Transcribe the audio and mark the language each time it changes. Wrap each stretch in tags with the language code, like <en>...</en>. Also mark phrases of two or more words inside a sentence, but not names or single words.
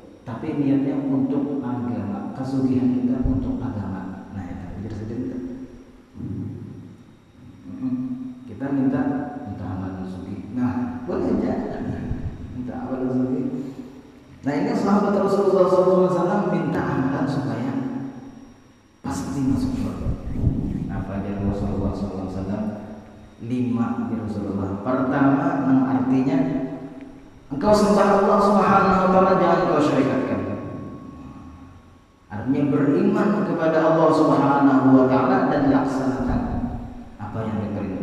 <id>tapi niatnya untuk agama, kesugihan kita untuk agama. Nah, itu jadi kita minta amal sugi. Nah, boleh aja minta amal sugi. Nah, ini sahabat Rasulullah SAW minta amalan supaya pasti masuk surga. Apa aja Rasulullah SAW? 5 di Rasulullah. Pertama, artinya engkau sembah Allah</id> <ar>Subhanahu wa taala,</ar> <id>jangan kau syirikatkan. Artinya beriman kepada Allah</id> <ar>Subhanahu wa taala</ar> <id>dan laksanakan apa yang diperintah.</id>